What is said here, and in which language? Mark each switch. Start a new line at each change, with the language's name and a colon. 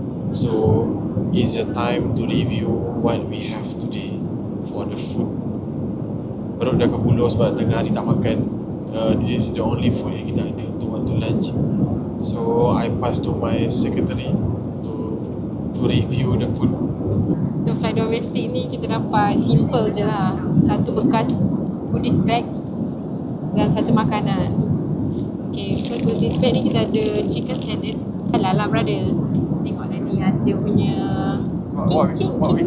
English: So it's the time to review what we have today for the food.
Malay: Perut dah kebulur sebab tengah hari tak makan.
English: This is the only food
Malay: yang kita ada untuk waktu
English: lunch. So I pass to my secretary to review the food.
Malay: Untuk flight domestic ni kita dapat simple je lah. Satu bekas goodies bag dan satu makanan.
English: Okay, for goodies bag
Malay: ni kita ada
English: chicken salad.
Malay: Halal lah
English: brother.
Malay: Tengok nanti ada punya kincing.